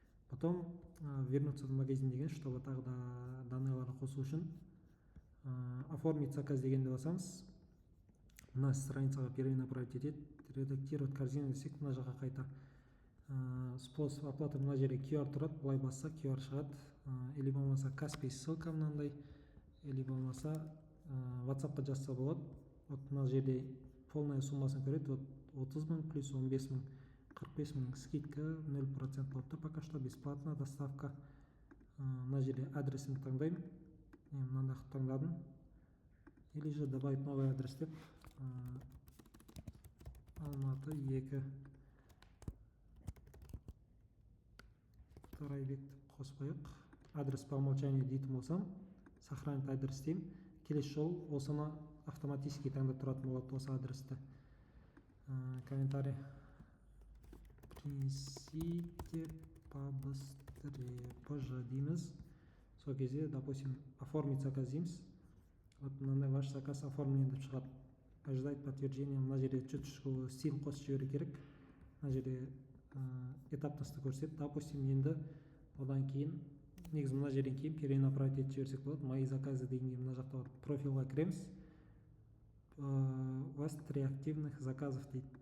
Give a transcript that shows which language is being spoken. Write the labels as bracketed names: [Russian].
[Russian] Потом вернуться в магазин [Kazakh] деген, [Russian] чтобы [Kazakh] тағы да данныйларды қосу үшін [Russian] оформить заказ [Kazakh] дегенді басамыз. Мына страницаға перенаправить етеді. [Russian] Редактировать корзину [Kazakh] десек, мына жаққа қайта [Russian] способ оплаты [Kazakh] мына жерде QR тұрады, былай басса QR шығады, или болмаса Каспий ссылка мынандай, или болмаса WhatsAppқа жазса болады. [Russian] Вот [Kazakh] мына жерде [Russian] полная [Kazakh] суммасын көреді, [Russian] вот 30 000 плюс 15 000, 45 000 скидка 0% [Kazakh] болып тұр, [Russian] пока что бесплатно доставка. [Kazakh] Мына жерде адресін таңдаймын, мен мынандай қылып таңдадым, [Russian] или же добавить новый адрес [Kazakh] деп Алматы 2 Тарайбек деп қосып қояйық. [Russian] Адрес по умолчанию [Kazakh] дейтін болсам, [Russian] сохранить адрес [Kazakh] деймін. Келесі жол осыны автоматически таңдап тұратын болады, осы адресті. [Russian] Комментарий: принесите побыстрее, позже [Kazakh] дейміз. Сол кезде, [Russian] допустим, оформить заказ [Kazakh] дейміз. [Russian] Вот [Kazakh] мынандай [Russian] ваш заказ оформлен [Kazakh] деп шығады. [Russian] Ожидать подтверждения. [Kazakh] Мына жерде [Russian] чуть-чуть [Kazakh] стиль қосып жіберу керек. Мына жерде этапносты көрсетеді. Допустим, енді одан кейін негізі мына жерден кейін перенаправить етіп жіберсек болады. Мои заказы дегенге мына жақта профильға кіреміз. [Russian] У вас 3 активных заказов [Kazakh] дейді.